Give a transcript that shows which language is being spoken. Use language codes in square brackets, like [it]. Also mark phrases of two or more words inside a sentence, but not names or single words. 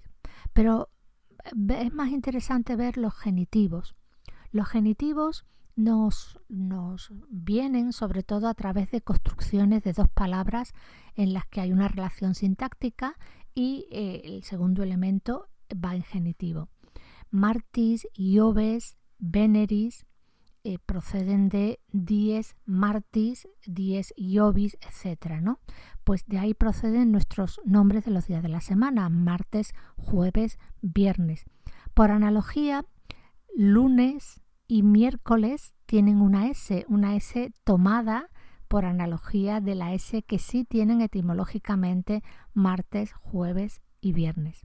[es] Pero es más interesante ver los genitivos. Los genitivos nos vienen sobre todo a través de construcciones de dos palabras en las que hay una relación sintáctica y el segundo elemento va en genitivo. [la] Martis, Ioves, Veneris [es] proceden de [la] dies martis, dies Iovis, [es] etc., ¿no? Pues de ahí proceden nuestros nombres de los días de la semana, martes, jueves, viernes. Por analogía, lunes y miércoles tienen una S tomada por analogía de la S que sí tienen etimológicamente martes, jueves y viernes.